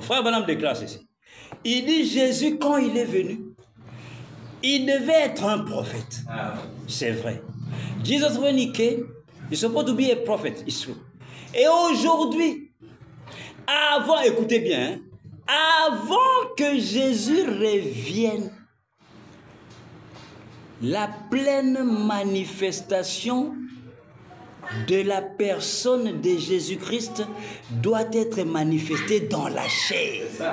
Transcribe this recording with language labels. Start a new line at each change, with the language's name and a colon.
French: Frère Branham déclare ceci. Il dit Jésus, quand il est venu, il devait être un prophète. C'est vrai.
English: Jesus, when he came, he's supposed to be a prophet. It's true.
French: Et aujourd'hui, avant, écoutez bien, avant que Jésus revienne, la pleine manifestation de la personne de Jésus-Christ doit être manifestée dans la chair.